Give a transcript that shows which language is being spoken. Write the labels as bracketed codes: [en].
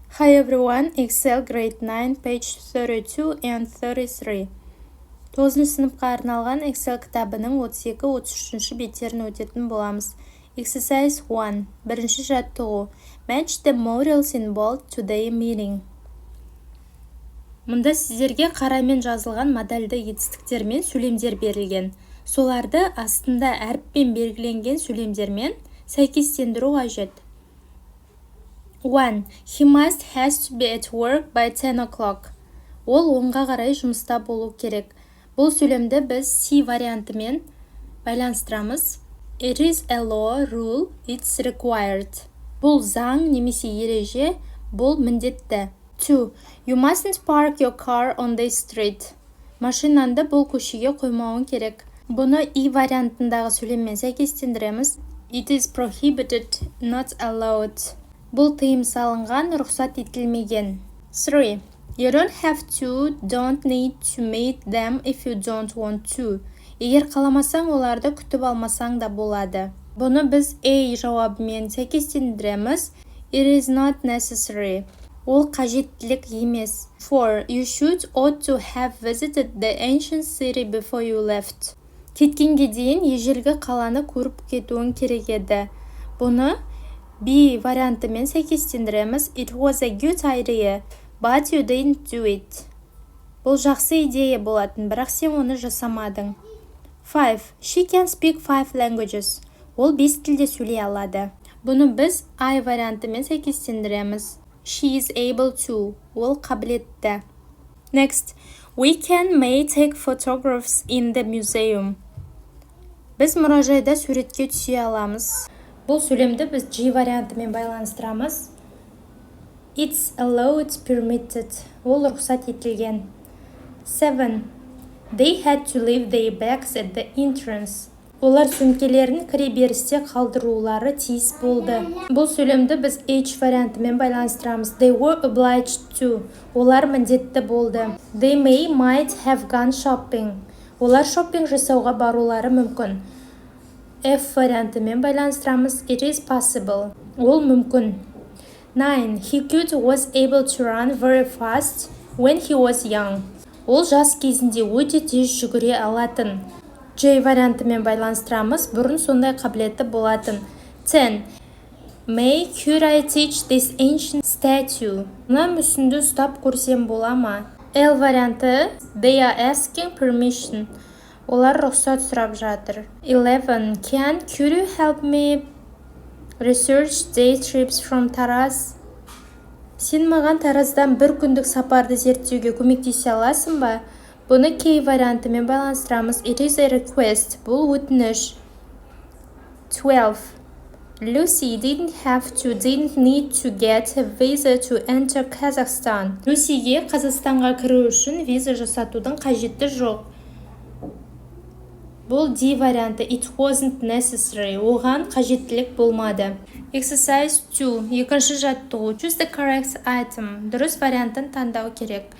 [en] Hi everyone, Excel grade 9, page 32 and 33. [kk] 9 сыныпқа арналған Excel кітабының 32-33 беттерін өтетін боламыз. [en] Exercise 1. [kk] Бірінші жаттығу. [en] Match the models in bold to the meaning. [kk] Мұнда сіздерге қарамен жазылған модальды етістіктермен сөйлемдер берілген. Соларды астында әріппен белгіленген сөйлемдермен сәйкестендіру қажет. 1. [en] He must has to be at work by 10 o'clock. [kk] Ол 10-ға қарай жұмыста болу керек. Бұл сөйлемді біз C вариантымен байланыстырамыз. [en] It is a law, rule, it's required. [kk] Бұл заң немесе ереже, бұл міндетті. 2. [en] You mustn't park your car on the street. [kk] Машинанды бұл көшеге қоймауың керек. Бұны E вариантындағы сөйлеммен сәйкестендіреміз. [en] It is prohibited, not allowed. [kk] Бұл тыйым салынған, рұқсат етілмеген. 3. [en] You don't have to, don't need to meet them if you don't want to. [kk] Егер қаламасаң, оларды күтіп алмасаң да болады. Бұны біз A жауабымен сәйкестендіреміз. [en] It is not necessary. [kk] Ол қажеттілік емес. [en] 4. You should ought to have visited the ancient city before you left. [kk] Кеткенге дейін ежелгі қаланы көріп кетуің керек еді. Бұны B вариантымен сәйкестендіреміз. [en] It was a good idea, but you didn't do it. [kk] Бұл жақсы идея болатын, бірақ сен оны жасамадың. 5. [en] She can speak 5 languages. [kk] Ол 5 тілде сөйлей алады. Бұны біз I вариантымен сәйкестендіреміз. [en] She is able to. [kk] Ол қабілетті. [en] Next. We may take photographs in the museum. [kk] Біз мұражайда суретке түсе аламыз. Бұл сөйлемді біз G вариантымен байланыстырамыз. [en] It's allowed, permitted. [kk] Ол рұқсат етілген. [en] 7. They had to leave their bags at the entrance. [kk] Олар сөмкелерін кіреберісте қалдырулары тиіс болды. Бұл сөйлемді біз H вариантымен байланыстырамыз. [en] They were obliged to. [kk] Олар міндетті болды. [en] They might have gone shopping. [kk] Олар шоппинг жасауға барулары мүмкін. F вариантымен байланыстырамыз. [en] It is possible. [kk] Ол мүмкін. 9. [en] He was able to run very fast when he was young. [kk] Ол жас кезінде өте тез жүгіре алатын. J вариантымен байланыстырамыз. Бұрын сондай қабілеті болатын. 10. [en] Could I teach this ancient statue? [kk] Мұна мүсінді ұстап көрсем бола ма? L варианты. [en] They are asking permission. [kk] Олар рұқсат сұрап жатыр. 11. [en] Could you help me research day trips from Taraz? [kk] Сен маған Тараздан бір күндік сапарды зерттеуге көмектесе аласың ба? Бұны K вариантымен байланыстырамыз. [en] It is a request. [kk] Бұл өтініш. 12. [en] Lucy didn't need to get a visa to enter Kazakhstan. [kk] Люсиге Қазақстанға кіру үшін виза жасатудың қажеті жоқ. Бұл D варианты. [en] It wasn't necessary. [kk] Оған қажеттілік болмады. [en] Exercise 2. [kk] Екінші жаттығу. [en] Choose the correct item. [kk] Дұрыс вариантын таңдау керек.